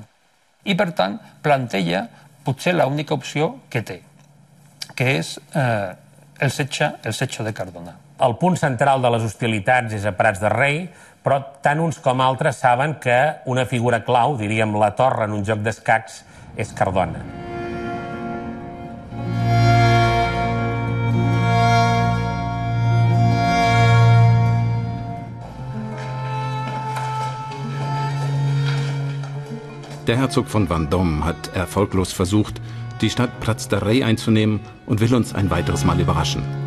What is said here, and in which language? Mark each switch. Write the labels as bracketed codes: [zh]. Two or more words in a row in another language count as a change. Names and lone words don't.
[ca] I, per tant, planteja potser l'única opció que té, que és el setge de Cardona. El punt central de les hostilitats és a Prats de Rei, però tant uns com altres saben que una figura clau, diríem la torre en un joc d'escacs, és Cardona. [de] Der Herzog von Vendôme hat erfolglos versucht, die Stadt Prats de Rei einzunehmen und will uns ein weiteres Mal überraschen.